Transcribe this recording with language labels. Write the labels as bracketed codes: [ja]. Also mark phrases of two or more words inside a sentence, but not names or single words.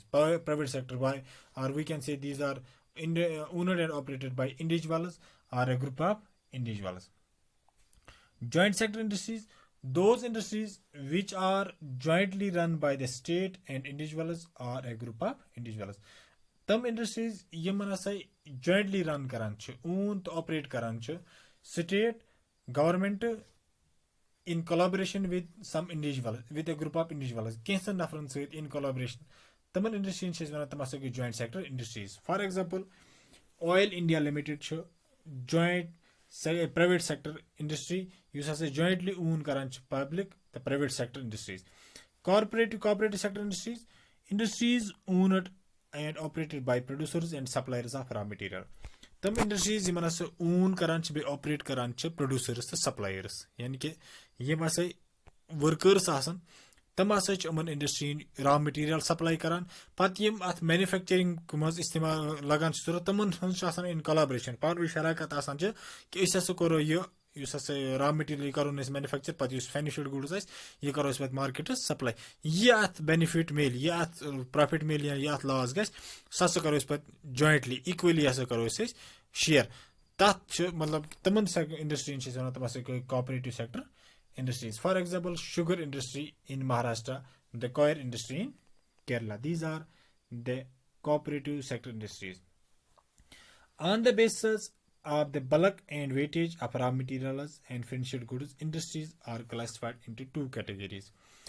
[en] Private sector by, or we can say these are owned and operated by individuals or a group of individuals. Joint sector industries, those industries which are jointly run by the state and individuals or a group of individuals. Them industries [ks] یِمن ہسا [en] jointly run [ks] کران چھِ [en] own to operate [ks] کران چھِ [en] state government in collaboration with some individuals with a group of individuals [ks] کینٛژن نفرن سۭتۍ [en] in collaboration تِمن industries [ks] چھِ أسۍ ونان تِم ہسا گٔے [en] joint sector industries. For example, Oil India Limited چھُ joint private sector industry [ks] یُس ہسا [en] jointly own [ks] کران چھِ [en] public the private sector industries. Cooperative sector industries owned and operated by producers and suppliers of raw material. Them industries [ks] یِمن ہسا own کران چھِ بیٚیہِ operate کران چھِ producers تہٕ suppliers یعنی کہِ یِم ہسا workers آسان تِم ہسا چھِ یِمن انڈسٹرین [en] raw material [ks] سپلاے کران پتہٕ یِم اتھ مینوفیکچرنگ منٛز استعمال لگان چھِ ضروٗرت تِمن ہٕنٛز چھِ آسان [en] in collaboration [ks] پانہٕ ؤنۍ شراکت آسان چھِ کہِ أسۍ ہسا کرو یُس ہسا [en] raw material [ks] کرون أسۍ مینوفیکچر پتہٕ یُس [en] finished goods [ks] آسہِ یہِ کرو أسۍ پتہٕ [en] markets supply [ks] یہِ اتھ بینِفٹ میلہِ یہِ اتھ پروفٹ میلہِ یا یہِ اتھ لاس گژھِ سُہ ہسا کرو أسۍ پتہٕ [en] jointly equally [ks] ہسا کرو أسۍ شیر تتھ چھُ مطلب تِمن انڈسٹرین چھِ أسۍ ونان تِم ہسا گٔے [en] cooperative sector industries. For example, sugar industry in Maharashtra, the coir industry in Kerala. These are the cooperative sector industries. On the basis of the bulk and weightage of raw materials and finished goods, industries are classified into 2 categories.